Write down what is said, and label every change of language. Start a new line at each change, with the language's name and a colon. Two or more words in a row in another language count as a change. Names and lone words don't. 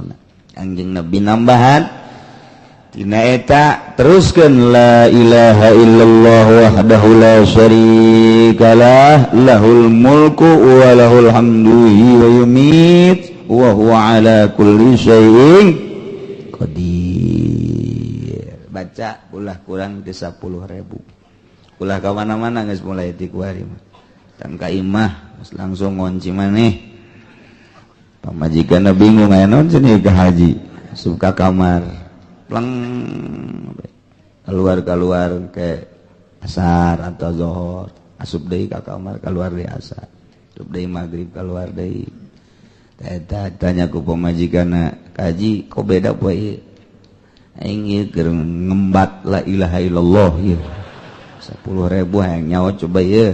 Sundanese: Kangjeng Nabi nambahan tina eta teruskeun
Arabic: لا إله إلا الله وحده لا شريك له له الملك وله الحمد ويميت وهو على كل شيء قدير.
Sundanese: Baca ulah kurang di 10.000. Ulah ka mana-mana geus mulai ti kuari mah. Tang ka imah langsung ngonci maneh. Pamajikanna bingung aya naon cenah ka haji. Asup ka kamar. Pleng
Indonesian: keluar ke asar atau zuhur,
Sundanese: asup deui ka kamar keluar deui asar, asup deui maghrib keluar deui. Eta tanya ku pamajikanna, "Kaji, kok beda poe ieu?" Aing ieu keur ngembat
Arabic: لا إله إلا الله
Sundanese: ieu. 10.000 hayang nyawa coba ieu.